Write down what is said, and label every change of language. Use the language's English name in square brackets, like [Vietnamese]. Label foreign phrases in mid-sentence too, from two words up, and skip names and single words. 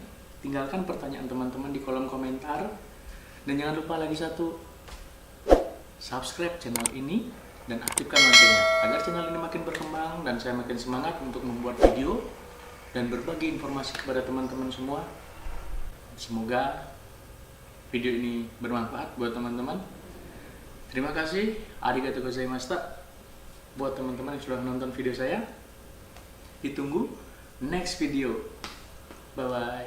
[Indonesian] Tinggalkan pertanyaan teman-teman di kolom komentar. Dan jangan lupa lagi satu, subscribe channel ini dan aktifkan loncengnya agar channel ini makin berkembang dan saya makin semangat untuk membuat video dan berbagi informasi kepada teman-teman semua. Semoga video ini bermanfaat buat teman-teman. Terima kasih, [Japanese] ありがとうございました buat teman-teman yang sudah menonton video saya. [Indonesian] Ditunggu [English] next video. Bye bye.